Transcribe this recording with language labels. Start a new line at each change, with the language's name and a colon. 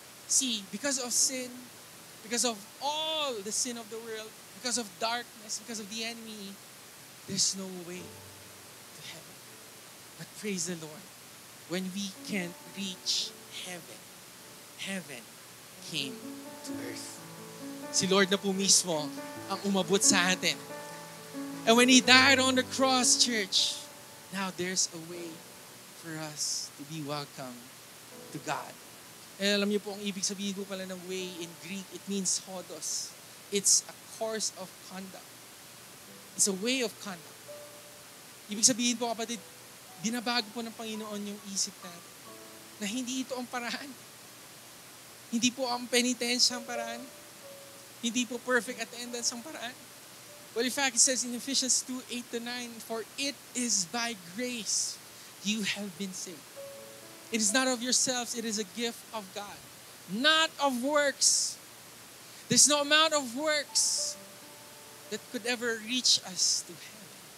English: See, because of sin, because of all the sin of the world, because of darkness, because of the enemy, there's no way to heaven. But praise the Lord, when we can't reach heaven, heaven came to earth.
Filipino: Si Lord na po mismo ang umabot sa atin.
English: And when He died on the cross, church, now there's a way for us to be welcome to God.
Filipino: And alam niyo po, ang ibig sabihin po pala ng way in Greek,
English: it means hodos. It's a course of conduct. It's a way of conduct.
Filipino: Ibig sabihin po, kapatid, binabago po ng Panginoon yung isip natin na hindi ito ang paraan. Hindi po ang penitensya ang paraan. Hindi po perfect attendance ang paraan.
English: Well, in fact, it says in Ephesians 2:8-9, "For it is by grace you have been saved." It is not of yourselves, it is a gift of God. Not of works. There's no amount of works that could ever reach us to heaven.